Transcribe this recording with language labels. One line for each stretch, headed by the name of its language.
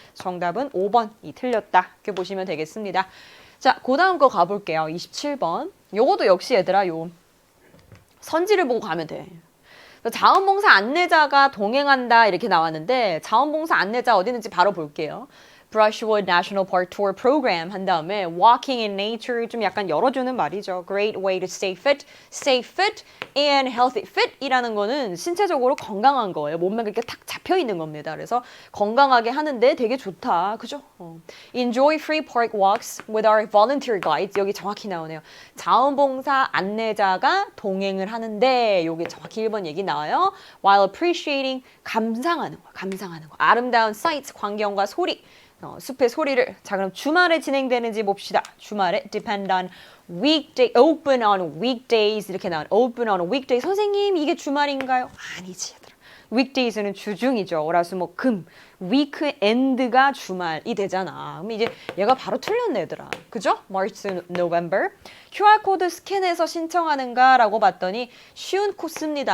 Korean: 정답은 5번이 틀렸다. 이렇게 보시면 되겠습니다. 자, 그 다음 거 가볼게요. 27번. 요것도 역시 얘들아, 선지를 보고 가면 돼. 자원봉사 안내자가 동행한다 이렇게 나왔는데 자원봉사 안내자 어디 있는지 바로 볼게요. Brushwood National Park Tour Program 한 다음에 Walking in Nature 좀 약간 열어주는 말이죠.
English: Great way to stay fit and healthy.
Korean: Fit이라는 거는 신체적으로 건강한 거예요. 몸매가 이렇게 탁 잡혀 있는 겁니다. 그래서 건강하게 하는데 되게 좋다. 그죠?
English: Enjoy free park walks with our volunteer guides.
Korean: 여기 정확히 나오네요. 자원봉사 안내자가 동행을 하는데 여기 정확히 1번 얘기 나와요.
English: While appreciating
Korean: 감상하는 거. 아름다운 sights, 광경과 소리. 숲의 소리를. 자, 그럼 주말에 진행되는지 봅시다.
English: 주말에 depend on weekday, open on weekdays
Korean: 이렇게 나와요.
English: open on weekday.
Korean: 선생님, 이게 주말인가요? 아니지, 얘들아. weekdays는 주중이죠. 월화수목 금. weekend가 주말이 되잖아. 그럼 이제 얘가 바로 틀렸네, 얘들아. 그죠?
English: March to November.
Korean: QR코드 스캔해서 신청하는가? 라고 봤더니 쉬운 코스입니다.